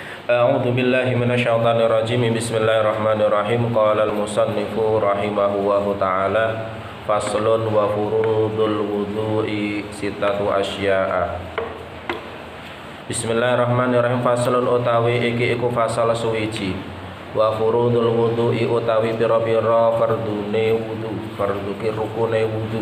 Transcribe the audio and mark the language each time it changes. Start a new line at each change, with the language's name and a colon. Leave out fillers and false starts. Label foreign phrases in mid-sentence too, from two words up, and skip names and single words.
Arabic: أعوذ بالله من الشيطان الرجيم. بسم الله الرحمن الرحيم. قال المصنف رحمه الله تعالى فصل وفروض الوضوء ستة أشياء. بسم الله الرحمن الرحيم.
Javanese: Faslun utawi iki iku fasal suwiji.
Arabic: وفروض الوضوء
Javanese: utawi pira-pira fardune wudu, fardu ki rukune wudu.